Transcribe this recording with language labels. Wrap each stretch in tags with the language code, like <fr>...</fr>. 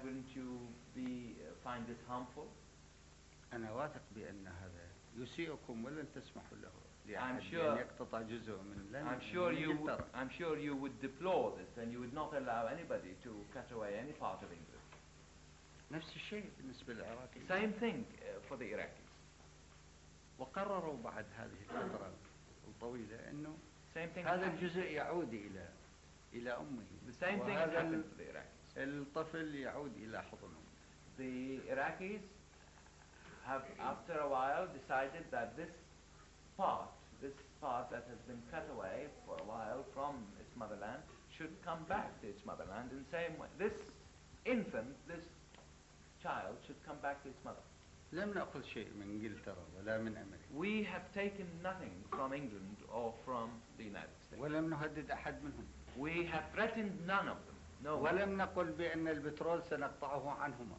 <en>Wouldn't you find this harmful?</en> <ar>أنا واثق بأن هذا يسيئكم ولن تسمحوا له</ar> <en>I'm</en> <ar>لأحد أن يقتطع جزء من إنجلترا.</ar> <en>I'm sure you would deplore this and you would not allow anybody to cut away any part of England.</en> <ar>نفس الشيء بالنسبة للعراقيين.</ar> <en>Same thing for the Iraqis.</en> <ar>وقرروا بعد هذه الفترة الطويلة أنه</ar> <en>Same thing</en> <ar>هذا الجزء يعود إلى أمه.</ar> <en>The same thing has happened to the Iraqis.</en> <ar>الطفل يعود إلى حضنه.</ar> <en>The Iraqis have, after a while, decided that this part that has been cut away for a while from its motherland should come back to its motherland in the same way. This infant, this child should come back to its mother.</en> <ar>لم نأخذ شيء من إنجلترا ولا من أمريكا.</ar> <en>We have taken nothing from England or from the United States.</en> <ar>ولم نهدد أحد منهم.</ar> <en>We have threatened none of them. No.</en> <ar>ولم نقل بأن البترول سنقطعه عنهما.</ar>